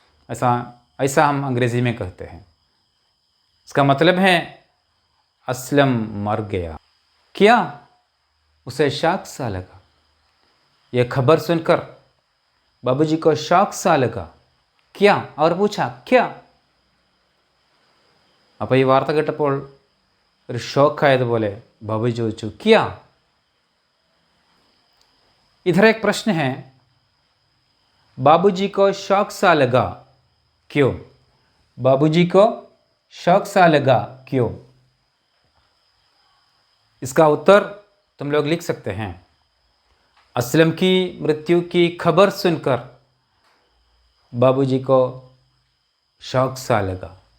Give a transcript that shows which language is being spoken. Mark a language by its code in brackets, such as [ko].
[hi] ऐसा हम अंग्रेज़ी में कहते हैं। इसका मतलब है असलम मर गया। क्या? उसे शॉक सा लगा। यह खबर सुनकर बाबूजी को शॉक सा लगा। क्या? और पूछा क्या? [ml] അപ്പോൾ ഈ വാർത്ത കേട്ടപ്പോൾ ഒരു ഷോക്കായതുപോലെ ബാബുജി ചോദിച്ചു, क्या? [hi] इधर एक प्रश्न है, बाबूजी को शौक सा लगा क्यों? बाबूजी को शौक सा लगा क्यों? इसका उत्तर तुम लोग लिख सकते हैं। असलम की मृत्यु की खबर सुनकर बाबूजी को शौक सा लगा।